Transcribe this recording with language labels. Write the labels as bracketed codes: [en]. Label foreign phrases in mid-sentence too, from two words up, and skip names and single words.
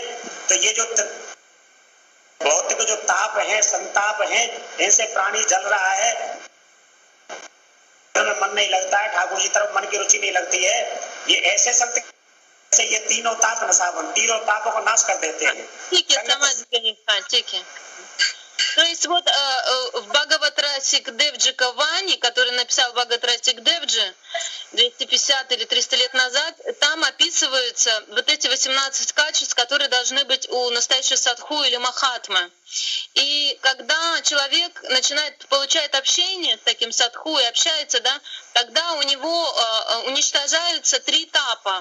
[hi] तो ये जो भौतिक जो ताप है, संताप है, इनसे प्राणी जल रहा है, मन नहीं लगता है, ठाकुर जी तरफ मन की रुचि नहीं लगती है। ये ऐसे संत से ये तीनों ताप नशावन, तीनों तापों को नाश कर देते हैं। ठीक है, समझ गए, ठीक है। [ru] То есть вот Бхагават Расик Девджи Кавани, который написал Бхагават Расик Девджи 250 или 300 лет назад, там описываются вот эти 18 качеств, которые должны быть у настоящего садху или махатмы. И когда человек получает общение с таким садху и общается, да, тогда у него уничтожаются 3 тапа.